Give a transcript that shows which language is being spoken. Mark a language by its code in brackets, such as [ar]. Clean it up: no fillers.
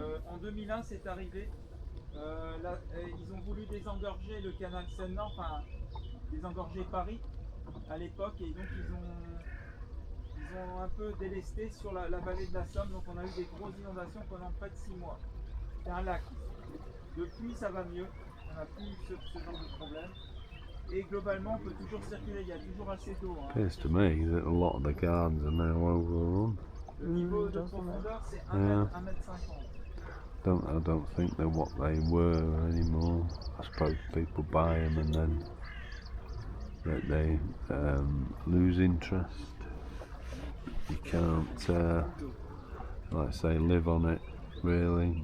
[fr] En 2001 c'est arrivé. Ils ont voulu désengorger le canal Seine-Nord, enfin désengorger Paris à l'époque, et donc ils ont un peu délesté sur la vallée de la Somme, donc on a eu des grosses inondations pendant près de 6 mois. C'est un lac. Depuis ça va mieux, on n'a plus ce genre de problème. Et globalement on peut toujours circuler, il y a toujours assez d'eau. Hein. [en] Appears to me that a lot of the gardens are now overrun. [fr] Le niveau de profondeur c'est 1 mètre 50. [en] I don't think they're what they were anymore. I suppose people buy them and then they lose interest. You can't, like I say, live on it really.